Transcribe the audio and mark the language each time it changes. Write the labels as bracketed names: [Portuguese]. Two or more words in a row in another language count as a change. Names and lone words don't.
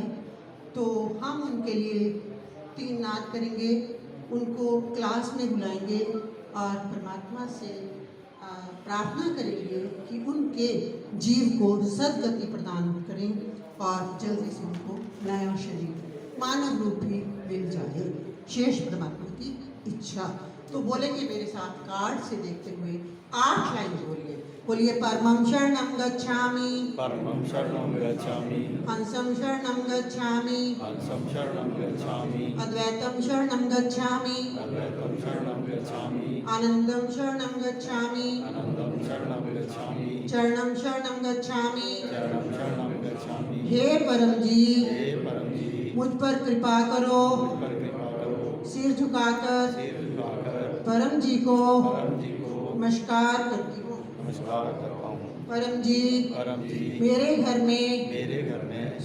[Hindi] तो हम उनके लिए 3 नाद करेंगे, उनको क्लास में बुलाएंगे और परमात्मा से प्रार्थना करेंगे कि उनके जीव को सद्गति प्रदान करें और जल्दी से उनको नया शरीर मानव रूप भी मिल जाए, शेष परमात्मा की इच्छा। तो बोलेंगे मेरे साथ, कार्ड से देखते हुए 8 लाइन बोलिए। बोलिए, [Sanskrit] परमं शरणं गच्छामि, परमं शरणं गच्छामि, हंसं शरणं गच्छामि, हंसं शरणं गच्छामि, अद्वैतं शरणं गच्छामि, अद्वैतं शरणं गच्छामि, आनंदं शरणं गच्छामि, आनन्दं शरणं गच्छामि, चरणं शरणं गच्छामि। चरणं शरणं गच्छामि। [Hindi] हे परम जी, हे परम जी, मुझ पर कृपा करो, मुझ पर कृपा करो, सिर झुकाकर सिर झुकाकर परम जी को परम जी को नमस्कार करती हूँ। नमस्कार करता हूँ। परमजीत, परमजीत, मेरे घर में मेरे घर में